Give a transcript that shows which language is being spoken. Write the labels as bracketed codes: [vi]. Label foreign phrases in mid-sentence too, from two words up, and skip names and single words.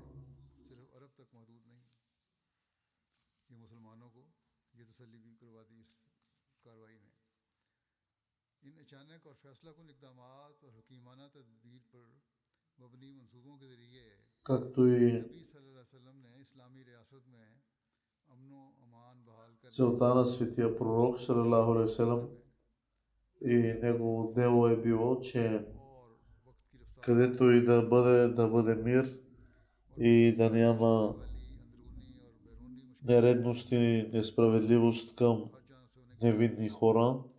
[bg] Както и целта на светия пророк салалаху [ar] عليه وسلم [bg] и негово дело е било, че където и да бъде мир и да няма нередност и несправедливост към невинни хора.